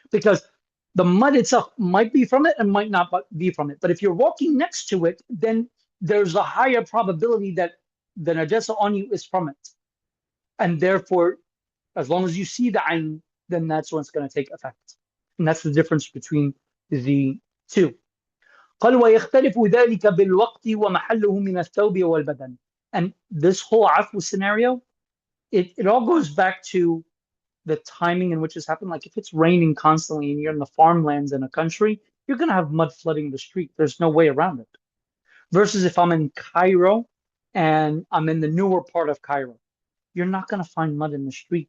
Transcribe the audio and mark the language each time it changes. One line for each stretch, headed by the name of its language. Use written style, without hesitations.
English: Because the mud itself might be from it and might not be from it. But if you're walking next to it, then there's a higher probability that the najasa on you is from it. And therefore, as long as you see the ayn, then that's when it's going to take effect. And that's the difference between the two.
Arabic: قال ويختلف ذلك بالوقت ومحله من الثوب والبدن.
English: And this whole afu scenario, it all goes back to the timing in which this happened. Like if it's raining constantly and you're in the farmlands in a country, you're going to have mud flooding the street. There's no way around it. Versus if I'm in Cairo and I'm in the newer part of Cairo, you're not going to find mud in the street.